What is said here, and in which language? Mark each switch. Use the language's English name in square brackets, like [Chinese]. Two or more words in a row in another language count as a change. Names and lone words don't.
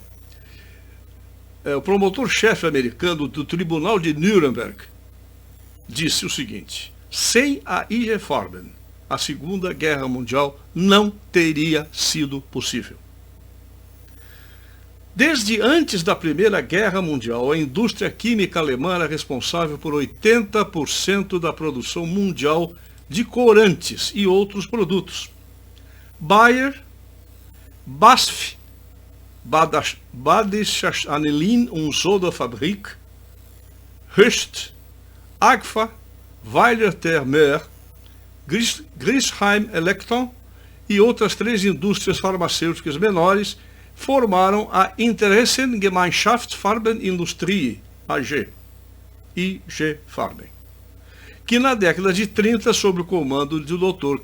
[Portuguese] O promotor-chefe americano do Tribunal de Nuremberg disse o seguinte: sem a IG Farben, a Segunda Guerra Mundial não teria sido possível. Desde antes da Primeira Guerra Mundial, a indústria química alemã era responsável por 80% da produção mundial de corantes e outros produtos. Bayer, BASF, Badische Anilin und Soda Fabrik, Höchst, Agfa, Weiler ter Meer, Griesheim Electron e outras 3 indústrias farmacêuticas menores formaram a Interessengemeinschaft Farbenindustrie, AG, IG Farben, que na década de 30, sob o comando do Dr.